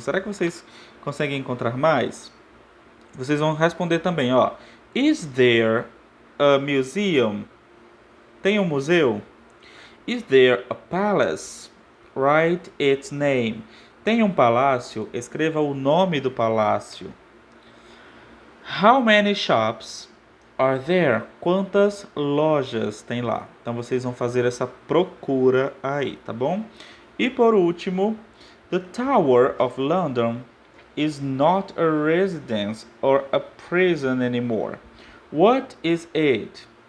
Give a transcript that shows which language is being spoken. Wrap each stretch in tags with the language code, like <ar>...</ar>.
<pt>Será que vocês conseguem encontrar mais? Vocês vão responder também,</pt> <en>Is there a museum?</en> <pt>Tem um museu?</pt> <en>Is there a palace? Write its name.</en> <pt>Tem um palácio? Escreva o nome do palácio.</pt> <en>How many shops are there?</en> <pt>Quantas lojas tem lá? Então vocês vão fazer essa procura aí, tá bom? E por último,</pt> <en>the Tower of London is not a residence or a prison anymore. What is it?</en>